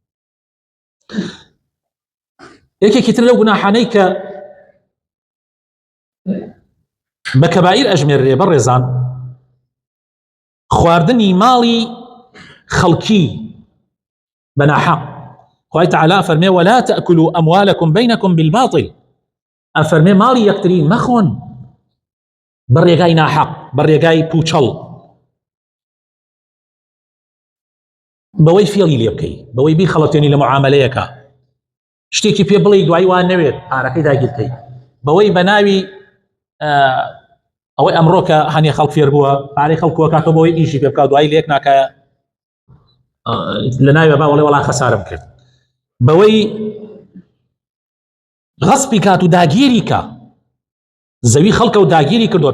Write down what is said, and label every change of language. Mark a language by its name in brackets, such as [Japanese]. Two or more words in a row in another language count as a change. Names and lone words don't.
[Central Kurdish] یەکێکی تر لەو گوناحانەی کە بە کەبائیر ئەژمێررێ بەڕێزان، خواردنی ماڵی خەڵکی بە ناحەق. خوای تەعالا فەرمێ [Arabic] ولا تأكلوا أموالكم بينكم بالباطل، [Central Kurdish] ئەفەرمێ ماڵی یەکتری مەخۆن بە ڕێگای ناحەق، بە ڕێگای پوچەڵ، بەوەی فێڵی لێ بکەی، بەوەی بیخەڵەتێنی لە معاملەیەکە، شتێکی پێ بڵێ دوای وان نەوێت پارەکەی داگیرکەی، بەوەی بە ناوی ئەوەی ئەمڕۆ کە هەنێ خەڵک فێر بووە پارەی خەڵکووە کاتەوە بەوەی ئیشی پێ بکات دوای لێک ناکایە لە ناوی با وەڵێ وەڵا خەسارم کرد، بەوەی غەسپی کات و داگیری کە زەوی خەڵکە و داگیری کردووە.